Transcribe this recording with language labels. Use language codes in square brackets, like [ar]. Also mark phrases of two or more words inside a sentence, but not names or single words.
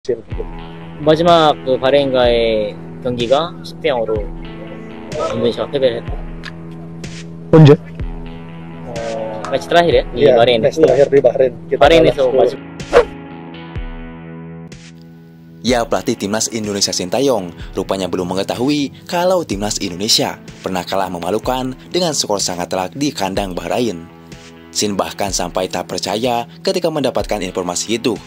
[ko] 마지막 그 바레인과의 경기가 10대 0으로 인도네시아가 패배를 했고 언제? [id] match terakhir ya di Iya, Bahrain. match terakhir di Bahrain. [ko] Bahrain에서 마지막 [id] Ya, pelatih timnas Indonesia Sintayong rupanya belum mengetahui kalau timnas Indonesia pernah kalah memalukan dengan skor sangat telak di kandang Bahrain. Sin bahkan sampai tak percaya ketika mendapatkan informasi itu.